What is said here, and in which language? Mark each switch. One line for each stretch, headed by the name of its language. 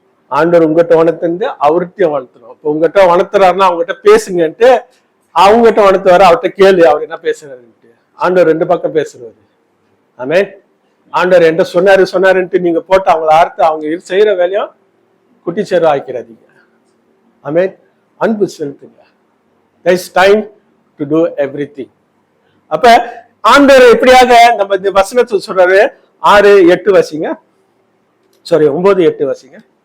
Tamil: ஆண்டவர் உங்ககிட்ட உணர்த்திருந்து அவர்கிட்டயும் வளர்த்தணும். இப்ப உங்ககிட்ட வளர்த்துறாருன்னா அவங்ககிட்ட பேசுங்கன்ட்டு, அவங்ககிட்ட வளர்த்துவாரு, அவர்கிட்ட கேள்வி அவர் என்ன பேசுறாருன்ட்டு. ஆண்டவர் ரெண்டு பக்கம் பேசுறாரு. ஆமே, ஆண்டவர் என்கிட்ட சொன்னாருன்ட்டு நீங்க போட்டு அவங்கள அறுத்து அவங்க செய்யற வேலையும் குட்டிச்சேரு ஆக்கிறாதீங்க. ஆமே, அன்பு செலுத்துங்க.
English: there is time to do everything.
Tamil: அப்ப ஆண்டவர் எப்படியாக நம்ம இந்த வசனத்தை சொல்றாரு, 6:8 வாசிங்க, சாரி 9:8 வாசிங்க.